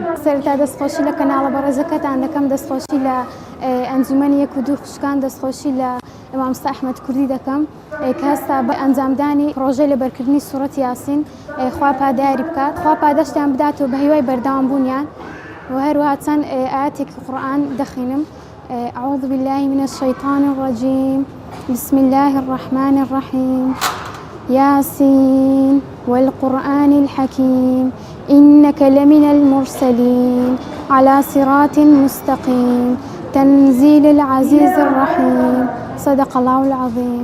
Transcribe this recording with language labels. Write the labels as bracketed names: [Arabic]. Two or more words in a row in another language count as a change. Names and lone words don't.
[Central Kurdish] سەرتا دەستخۆشی لە کەناڵە بەڕێزەکەتان دەکەم دەستخۆشی لە ئەنجومەنی یەک و دوو خوشکان دەستخۆشی لە ئێمامۆستا ئەحمەد کوردی دەکەم کە هەستا بە ئەنجامدانی پرۆژەی لەبەرکردنی سوورەتی یاسین خوا پادیاری بکات خوا پادەشتیان بداتەوە بە هیوای بەردەوام بوونیان و هەروەها چەند ئاەتێکی قورئان دەخوێنم. [Arabic] أعوذ بالله من الشيطان الرجيم بسم الله الرحمن الرحيم ياسين والقرآن الحكيم إنك لمن المرسلين على صراط مستقيم تنزيل العزيز الرحيم صدق الله العظيم.